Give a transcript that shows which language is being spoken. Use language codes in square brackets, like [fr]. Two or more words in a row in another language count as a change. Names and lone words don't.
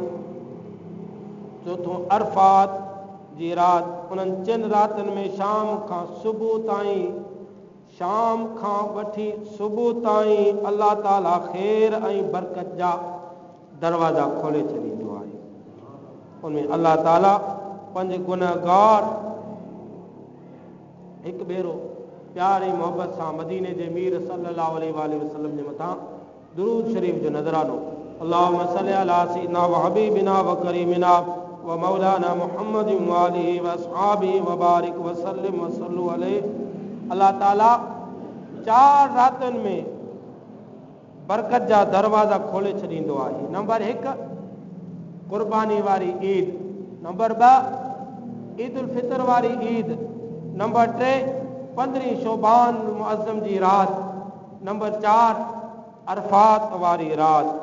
[sd] चौथों अरफात जी राति, उन्हनि 4 रातिनि में शाम खां वठी सुबुह ताईं अल्लाह ताला ख़ैर ऐं बरकत जा दरवाज़ा खोले छॾींदो आहे। उनमें अल्लाह ताला पंहिंजे गुनहगार हिकु भेरो प्यार ऐं मोहबत सां मदीने जे मीर [ar] صلى الله عليه وسلم [sd] जे मथां दुरूद शरीफ़ जो नज़रानो, [ar] اللهم صل على سيدنا وحبيبنا وكريمنا ومولانا محمد وآله وأصحابه وبارك وسلم وصلوا عليه. [sd] अल्लाह ताला 4 रातनि में बरकत जा दरवाज़ा खोले छॾींदो आहे। नंबर 1 क़ुर्बानी वारी ईद, नंबर 2 ईद उल फितर वारी ईद, नंबर 3 15 शोबान मुअज़्ज़म जी राति, नंबर 4 अरफात वारी राति।